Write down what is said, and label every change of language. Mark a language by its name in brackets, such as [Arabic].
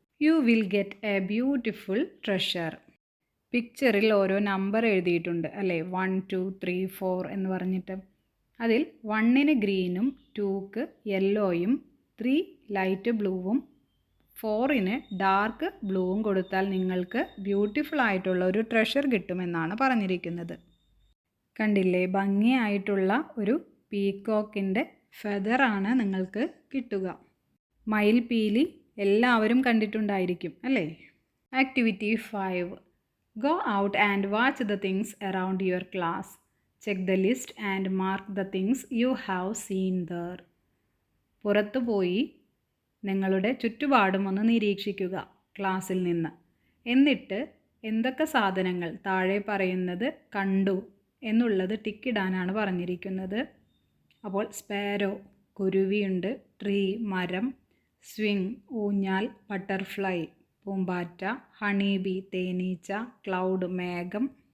[English] You will get a beautiful treasure. [Malayalam] പിക്ചറിൽ ഓരോ number എഴുതിയിട്ടുണ്ട് അല്ലേ. 1 2 3 4 എന്ന് പറഞ്ഞിട്ട്. അതിൽ 1ന് ഗ്രീനും 2ക്ക് യെല്ലോയും 3 ലൈറ്റ് ബ്ലൂവും 4ന് ഡാർക്ക് ബ്ലൂവും കൊടുത്താൽ നിങ്ങൾക്ക് ബ്യൂട്ടിഫുൾ ആയിട്ടുള്ള ഒരു ട്രഷർ കിട്ടുമെന്നാണ് പറഞ്ഞിരിക്കുന്നത്. കണ്ടില്ലേ, ഭംഗിയായിട്ടുള്ള ഒരു പീക്കോക്കിൻ്റെ ഫെദറാണ് നിങ്ങൾക്ക് കിട്ടുക. മയിൽപീലി എല്ലാവരും കണ്ടിട്ടുണ്ടായിരിക്കും അല്ലേ. [English] Activity 5. Go out and watch the things around your class. Check the list and mark the things you have seen there. [Malayalam] പുറത്തു പോയി നിങ്ങളുടെ ചുറ്റുപാടും ഒന്ന് നിരീക്ഷിക്കുക ക്ലാസ്സിൽ നിന്ന്. എന്നിട്ട് എന്തൊക്കെ സാധനങ്ങൾ താഴെ പറയുന്നത് കണ്ടു എന്നുള്ളത് ടിക്കിടാനാണ് പറഞ്ഞിരിക്കുന്നത്. അപ്പോൾ സ്പാരോ കുരുവിയുണ്ട്, ട്രീ മരം, സ്വിങ് ഊഞ്ഞാൽ, ബട്ടർഫ്ലൈ പൂമ്പാറ്റ, ഹണി ബി തേനീച്ച, ക്ലൗഡ് മേഘം,